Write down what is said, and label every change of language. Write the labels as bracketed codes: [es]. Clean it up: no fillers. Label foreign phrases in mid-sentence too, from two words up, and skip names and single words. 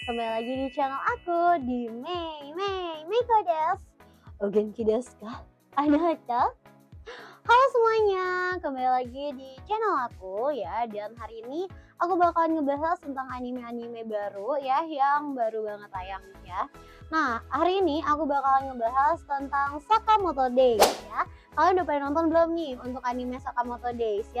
[id] lagi di channel aku di [ja] メイコです. お元気ですか? Anata? [id] Halo semuanya, kembali lagi di channel aku ya. Dan hari ini aku bakalan ngebahas tentang anime-anime baru ya, yang baru banget tayang ya. Nah, hari ini aku bakalan ngebahas tentang Sakamoto Days ya. Kalian udah pada nonton belum nih untuk anime Sakamoto Days ya?